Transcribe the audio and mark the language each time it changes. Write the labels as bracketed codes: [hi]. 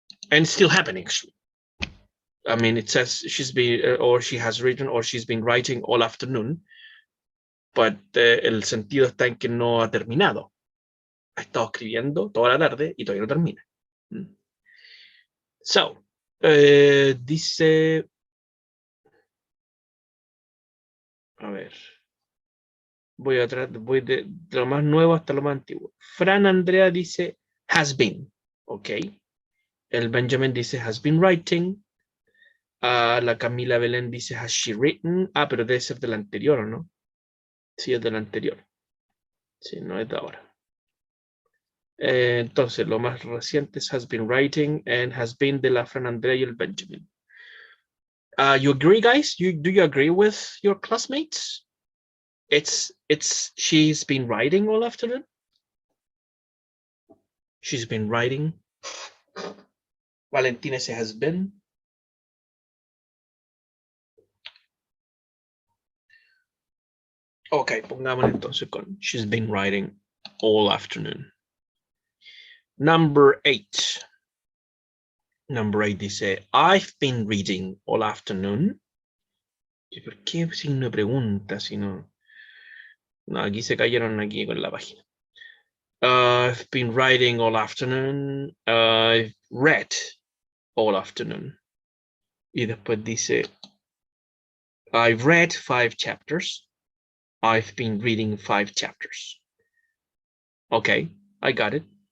[en] And it's still happening actually. I mean, it says she's been or she has written or she's been writing all afternoon, but [es] el sentido está en que no ha terminado. Ha estado escribiendo toda la tarde y todavía no termina. [en] So, [es] dice, a ver, voy de lo más nuevo hasta lo más antiguo. [en] Fran Andrea dice has been, ok. El Benjamin dice has been writing. La Camila Belén dice has she written. [es] Ah, pero debe ser del anterior, ¿o no? Sí, es del anterior. Sí, no es de ahora. Entonces, lo más reciente es has been writing, and has been de la Fran Andrea y el Benjamin. [en] You agree, guys? Do you agree with your classmates? She's been writing all afternoon. She's been writing. Valentina says has been. Ok, [es] pongámosle entonces con [en] she's been writing all afternoon. Number 8. Number 8 dice I've been reading all afternoon. [es] ¿Por qué signo de pregunta si no? No, aquí se cayeron aquí con la página. [en] I've been writing all afternoon. I've read all afternoon. [es] Y después dice [en] I've read 5 chapters. I've been reading 5 chapters. Okay, I got it.